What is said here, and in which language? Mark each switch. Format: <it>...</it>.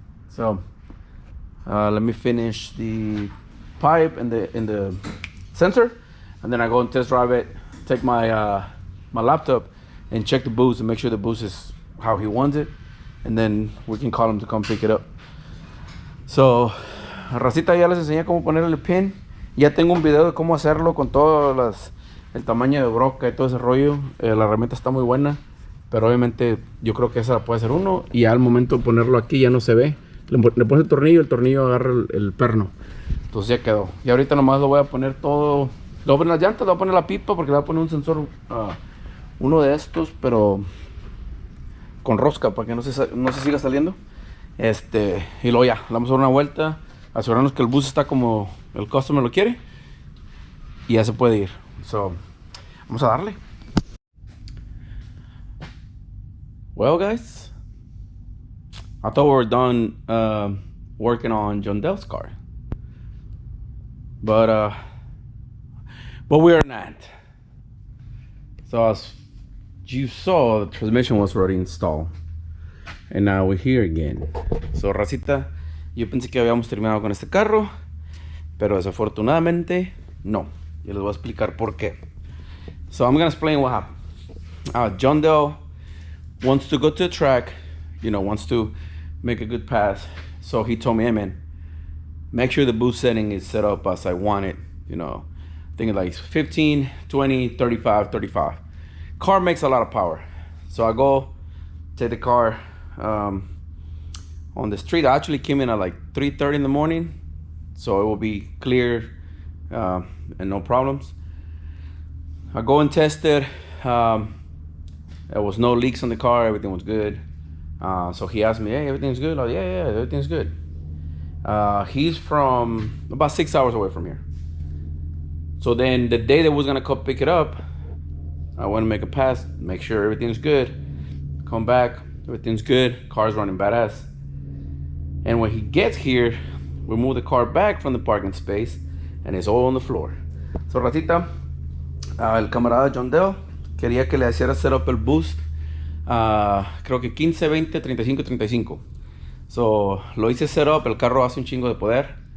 <en>So let me finish the pipe and the sensor, and then I go and test drive it, take my my laptop and check the boost and make sure the boost is how he wants it, and then we can call him to come pick it up.</en> <es>So racita, ya les enseñé cómo ponerle el pin. Ya tengo un video de cómo hacerlo con todo el tamaño de broca y todo ese rollo. La herramienta está muy buena, pero obviamente yo creo que esa la puede hacer uno, y al momento de ponerlo aquí ya no se ve. Le pones el tornillo agarra el perno. Entonces ya quedó. Y ahorita nomás lo voy a poner todo. Le voy a poner las llantas, le voy a poner la pipa, porque le voy a poner un sensor, uno de estos, pero con rosca para que no se siga saliendo. Y luego ya, le vamos a dar una vuelta, asegurarnos que el bus está como el</es> <en>customer</en> <es>lo quiere, y ya se puede ir. So, vamos a darle.</es> <en>Well, guys, I thought we were done working on John Dell's car, but we are not. So I was you saw the transmission was already installed. And now we're here again.</en> <es>So, racita, yo pensé que habíamos terminado con este carro, pero desafortunadamente no. Y les voy a explicar por qué.</es> <en>So I'm gonna explain what happened. John Doe wants to go to the track, wants to make a good pass. So he told me, hey man, make sure the boost setting is set up as I want it. I think like 15, 20, 35, 35. Car makes a lot of power. So I go take the car on the street. I actually came in at like 3:30 in the morning, so it will be clear and no problems. I go and test it. There was no leaks on the car. Everything was good. So he asked me, hey, everything's good? Like, yeah, everything's good. He's from about 6 hours away from here. So then the day that was gonna come pick it up, I went to make a pass, make sure everything's good. Come back, everything's good. Car's running badass. And when he gets here, we move the car back from the parking space, and it's all on the floor.</en> <es>So ratita, el camarada John Dale quería que le hiciera</es> <en>set up</en> <es>el boost. Creo que 15, 20, 35, 35.</es> <en>So</en> <es>lo hice</es> <en>set up.</en> <es>El carro hace un chingo de poder.</es>